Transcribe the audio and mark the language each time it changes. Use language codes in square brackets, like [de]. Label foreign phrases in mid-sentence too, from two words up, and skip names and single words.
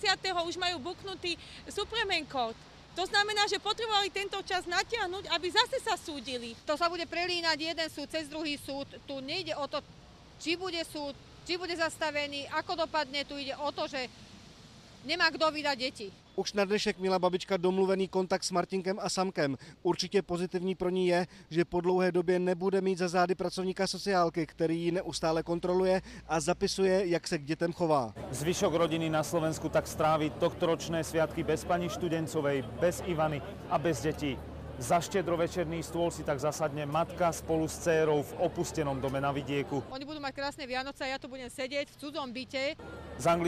[sk] už majú buknutý [en] Supreme Court. [sk] To znamená, že potrebovali tento čas natiahnuť, aby zase sa súdili. To sa bude prelínať jeden súd cez druhý súd. Tu nejde o to, či bude súd, či bude zastavený, ako dopadne. Tu ide o to, že nemá kdo vydať deti. [cs] Už na dnešek měla babička domluvený kontakt s Martinkem a Samkem. Určitě pozitivní pro ní je, že po dlouhé době nebude mít za zády pracovníka sociálky, který ji neustále kontroluje a zapisuje, jak se k dětem chová. [sk] Zvyšok rodiny na Slovensku tak stráví tohtoročné sviatky bez pani Študencovej, bez Ivany a bez detí. Za štedrovečerný stôl si tak zasadne matka spolu s dcérou v opustenom dome na vidieku. Oni budú mať krásne Vianoce a ja tu budem sedieť v cudzom byte.